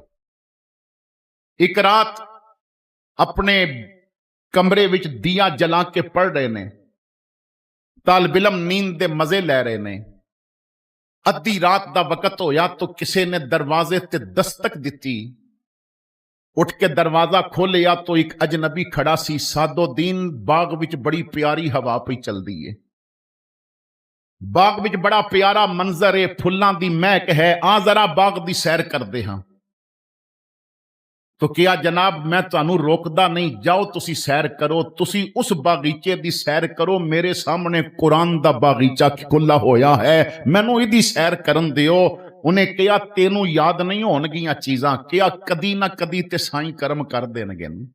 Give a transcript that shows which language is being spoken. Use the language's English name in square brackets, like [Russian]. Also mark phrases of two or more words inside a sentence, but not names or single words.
[Punjabi] ਏਕ ਰਾਤ ਅਪਨੇ ਕਮਰੇ ਵਿਚ ਦੀਆ ਜਲਾ ਕੇ ਪੜ੍ਹ ਰਹੇ ਨੇ, ਤਾਲਿਬ ਇਲਮ ਨੀਂਦ ਦੇ ਮਜ਼ੇ ਲੇ ਰਹੇ ਨੇ। ਅੱਧੀ ਰਾਤ ਦਾ ਵਕਤ ਹੋਇਆ ਤੋ ਕਿਸੀ ਨੇ ਦਰਵਾਜ਼ੇ ਤੇ ਦਸਤਕ ਦੀ। ਉਠ ਕੇ ਦਰਵਾਜ਼ਾ ਖੋਲ੍ਹਿਆ ਤੋ ਏਕ ਅਜਨਬੀ ਖੜ੍ਹਾ ਸੀ। ਸਾਦੋਦੀਨ, ਬਾਗ ਵਿਚ ਬੜੀ ਪਿਆਰੀ ਹਵਾ ਪਈ ਚਲਦੀ ਹੈ, ਬਾਗ ਵਿੱਚ ਬੜਾ ਪਿਆਰਾ ਮੰਜ਼ਰ ਹੈ, ਫੁੱਲਾਂ ਦੀ ਮਹਿਕ ਹੈ। ਆ ਜ਼ਰਾ ਬਾਗ ਦੀ ਸੈਰ ਕਰਦੇ ਹਾਂ। ਤੋ ਕਿਆ ਜਨਾਬ ਮੈਂ ਤੁਹਾਨੂੰ ਰੋਕਦਾ ਨਹੀਂ, ਜਾਓ ਤੁਸੀਂ ਸੈਰ ਕਰੋ, ਤੁਸੀਂ ਉਸ ਬਗ਼ੀਚੇ ਦੀ ਸੈਰ ਕਰੋ। ਮੇਰੇ ਸਾਮ੍ਹਣੇ ਕੁਰਾਨ ਦਾ ਬਗ਼ੀਚਾ ਖੁੱਲ੍ਹਾ ਹੋਇਆ ਹੈ, ਮੈਨੂੰ ਇਹਦੀ ਸੈਰ ਕਰਨ ਦਿਓ। ਉਨ੍ਹੇਂ ਕਹਾ ਤੈਨੂੰ ਯਾਦ ਨਹੀਂ ਹੋਣਗੀਆਂ ਚੀਜ਼ਾਂ, ਕਹਾ ਕਦੀ ਨਾ ਕਦੀ ਤੇ ਸਾਈਂ ਕਰਮ ਕਰ ਦੇਣਗੇ।